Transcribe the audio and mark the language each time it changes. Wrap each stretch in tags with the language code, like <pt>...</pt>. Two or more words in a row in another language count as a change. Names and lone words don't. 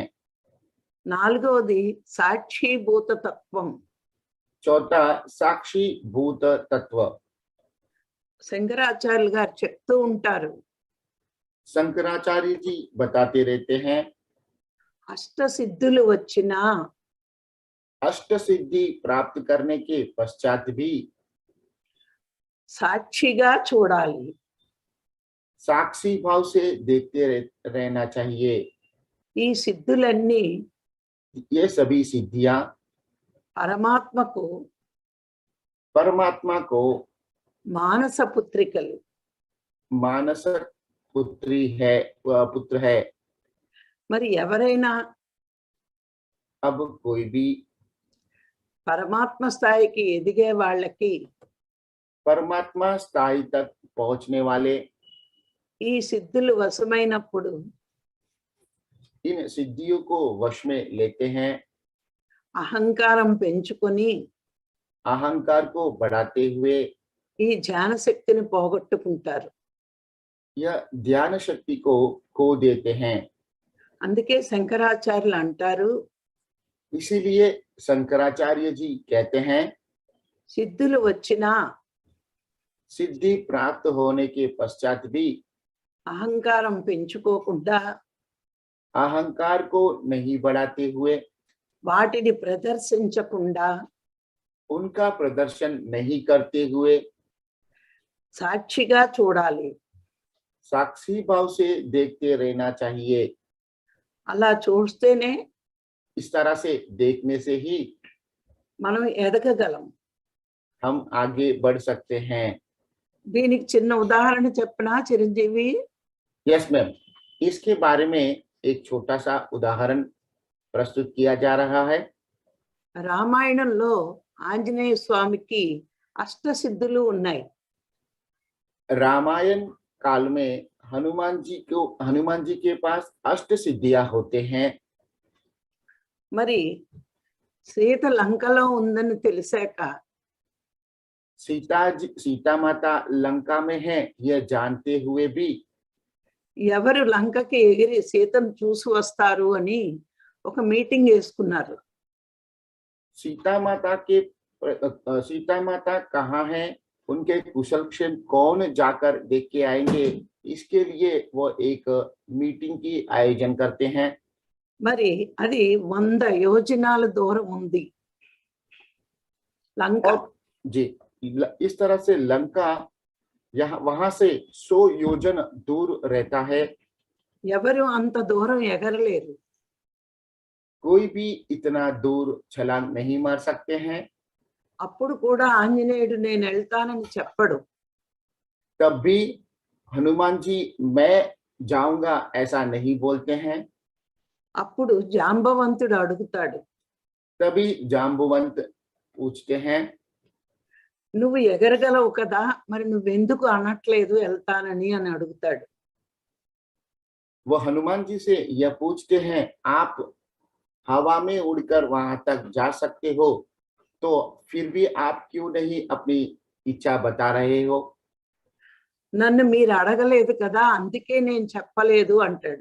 <te>నాలుగవది సాక్షిభూత తత్వం.</te> <hi>चौथा साक्षी भूत तत्व।</hi> <te>శంకరాచార్యులు గారు చెప్తూ ఉంటారు,</te> <hi>शंकराचार्य जी बताते रहते हैं,</hi> <te>అష్ట సిద్ధులు వచ్చినా</te> <hi>अष्ट सिद्धि प्राप्त करने के पश्चात भी</hi> <te>సాక్షిగా చూడాలి.</te> <hi>साक्षी भाव से देखते रहना चाहिए।</hi> <te>ఈ సిద్ధులన్నీ</te> <hi>ये सभी सिद्धियां</hi> <te>పరమాత్మకు</te> <hi>परमात्मा को</hi> <te>మానస పుత్రికలు.</te> <hi>मानस पुत्री है, पुत्र है।</hi> <te>మరి ఎవరైనా</te> <hi>अब कोई भी</hi> <te>పరమాత్మ స్థాయికి ఎదిగే వాళ్ళకి</te> <hi>परमात्मा स्थाई तक पहुंचने वाले</hi> <te>ఈ సిద్ధులు వశమైనప్పుడు</te> <hi>इन सिद्धियों को वश में लेते हैं।</hi> <te>అహంకారం పెంచుకొని</te> <hi>अहंकार को बढ़ाते हुए</hi> <te>ఈ ధ్యాన శక్తిని పోగొట్టుకుంటారు.</te> <hi>यह ध्यान शक्ति को खो देते हैं।</hi> <te>అందుకే శంకరాచార్యులు అంటారు,</te> <hi>इसीलिए शंकराचार्य जी कहते हैं,</hi> <te>సిద్ధులు వచ్చినా</te> <hi>सिद्धि प्राप्त होने के पश्चात भी</hi> <te>అహంకారం పెంచుకోకుండా</te> <hi>अहंकार को नहीं बढ़ाते हुए,</hi> <te>వాటిని ప్రదర్శించకుండా</te> <hi>उनका प्रदर्शन नहीं करते हुए</hi> <te>సాక్షిగా చూడాలి.</te> <hi>साक्षी भाव से देखते रहना चाहिए।</hi> <te>అలా చూస్తేనే</te> <hi>इस तरह से देखने से ही</hi> <te>మనం ఎదగగలం.</te> <hi>हम आगे बढ़ सकते हैं।</hi> <te>దీనికి చిన్న ఉదాహరణ చెప్పనా చిరంజీవి?</te> <en>Yes ma'am,</en> <hi>इसके बारे में एक छोटा सा उदाहरण प्रस्तुत किया जा रहा है।</hi> <te>రామాయణంలో ఆంజనేయ స్వామికి అష్టసిద్ధులు ఉన్నాయి.</te> <hi>रामायण काल में हनुमान जी के पास अष्ट सिद्धियां होते हैं।</hi> <te>మరి సీత లంకలో ఉందని తెలిసాక</te> <hi>सीता माता लंका में है यह जानते हुए भी</hi> <te>ఎవరు లంకకి ఎగిరి సీతను చూసి వస్తారు అని ఒక మీటింగ్ వేసుకున్నారు.</te> <hi>सीता माता कहाँ है, उनके कुशल क्षेम कौन जाकर देख के आएंगे, इसके लिए वो एक मीटिंग की आयोजन करते हैं।</hi> <te>మరి అది 100 యోజనాల దూరం ఉంది లంక.</te> <hi>और जी, इस तरह से लंका वहां से 100 योजन दूर रहता है।</hi> <te>ఎవరు అంత దూరం ఎగరలేరు.</te> <hi>कोई भी इतना दूर छलांग नहीं मार सकते हैं।</hi> <te>అప్పుడు కూడా ఆంజనేయుడు నేను వెళ్తానని చెప్పడు.</te> <hi>तब भी हनुमान जी मैं जाऊंगा ऐसा नहीं बोलते हैं।</hi> <te>అప్పుడు జాంబవంతుడు అడుగుతాడు,</te> <hi>तभी जांबुवंत पूछते हैं,</hi> <te>నువ్వు ఎగరగలవు కదా, మరి నువ్వెందుకు అనట్లేదు వెళ్తానని అని అడుగుతాడు.</te> <hi>वो हनुमान जी से यह पूछते हैं, आप हवा में उड़कर वहां तक जा सकते हो, तो फिर भी आप क्यों नहीं अपनी इच्छा बता रहे हो?</hi> <te>నన్ను మీరు అడగలేదు కదా అందుకే నేను చెప్పలేదు అంటాడు.</te>